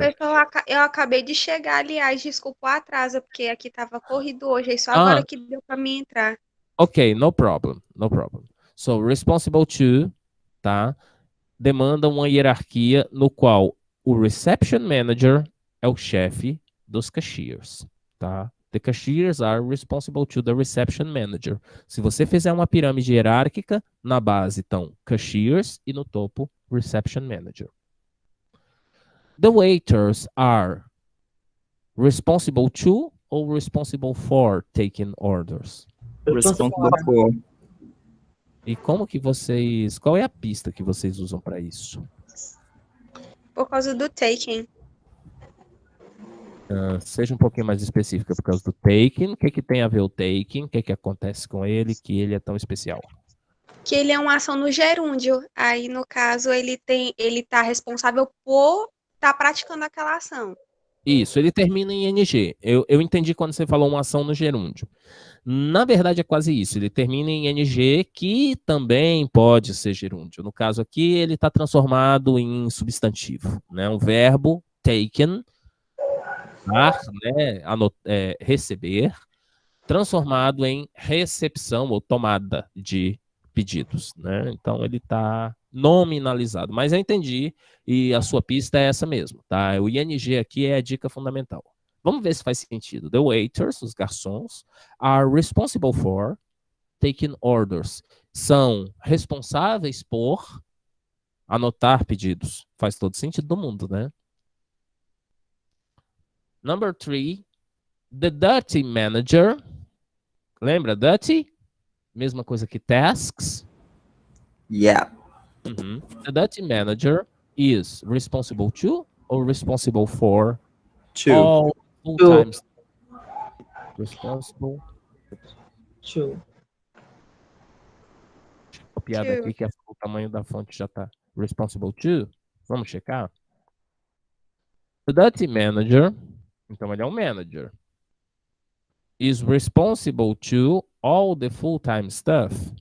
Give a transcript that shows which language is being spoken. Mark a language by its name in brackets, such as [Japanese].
[Portuguese] Professor, eu acabei de chegar, aliás, desculpa o atraso, porque aqui tava corrido hoje, aí só agora que deu para mim entrar. [English] Ok, no problem, no problem. So, responsible to, tá? [Portuguese] Demanda uma hierarquia no qual o reception manager é o chefe dos cashiers, tá? [English] The cashiers are responsible to the reception manager. [Portuguese] Se você fizer uma pirâmide hierárquica, na base estão cashiers e no topo reception manager. [English] The waiters are responsible to or responsible for taking orders? Responsible for. [Portuguese] E como que vocês... Qual é a pista que vocês usam para isso? Por causa do taking. Seja um pouquinho mais específica por causa do taking. O que tem a ver o taking? O que acontece com ele que ele é tão especial? Que ele é uma ação no gerúndio. Aí, no caso, ele tá responsável por estar praticando aquela ação. Isso, ele termina em ing. Eu entendi quando você falou uma ação no gerúndio. Na verdade, é quase isso. Ele termina em ing, que também pode ser gerúndio. No caso aqui, ele está transformado em substantivo, né? Um verbo, taken, dar, né? Receber, transformado em recepção ou tomada de pedidos, né? Então, ele está nominalizado. Mas eu entendi, e a sua pista é essa mesmo, tá? O ing aqui é a dica fundamental. Vamos ver se faz sentido. [English] The waiters, [Portuguese] os garçons, [English] are responsible for taking orders. [Portuguese] São responsáveis por anotar pedidos. Faz todo sentido do mundo, né? [English] Number 3, the duty manager. Lembra duty? [Portuguese] Mesma coisa que tasks. [English] Yeah. The duty manager is responsible to or responsible for all full-time responsible to. [Portuguese] Copiada aqui que o tamanho da fonte já está responsible to. Vamos checar? The duty manager, então ele é um manager. [English] is responsible to all the full-time stuff.